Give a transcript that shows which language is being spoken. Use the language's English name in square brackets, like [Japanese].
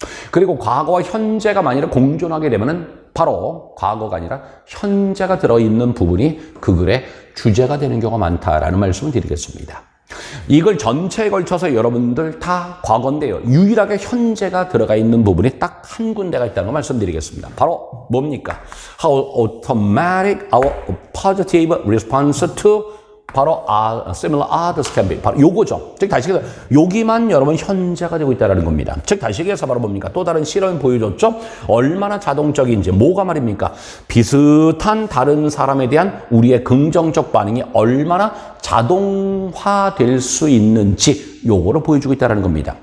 [Korean] 그리고 과거와 현재가 만일에 공존하게 되면은 바로 과거가 아니라 현재가 들어있는 부분이 그 글의 주제가 되는 경우가 많다라는 말씀을 드리겠습니다. 이걸 전체에 걸쳐서 여러분들 다 과거인데요. 유일하게 현재가 들어가 있는 부분이 딱 한 군데가 있다는 걸 말씀드리겠습니다. 바로 뭡니까? [English] How automatic our positive response to [Korean] 바로 [English] similar others can be. [Korean] 바로 요거죠. 즉 다시 얘기해서 여기만 여러분 현재가 되고 있다는 겁니다. 즉 다시 얘기해서 바로 뭡니까? 또 다른 실험이 보여줬죠? 얼마나 자동적인지. 뭐가 말입니까? 비슷한 다른 사람에 대한 우리의 긍정적 반응이 얼마나 자동화될 수 있는지 요거를 보여주고 있다는 겁니다.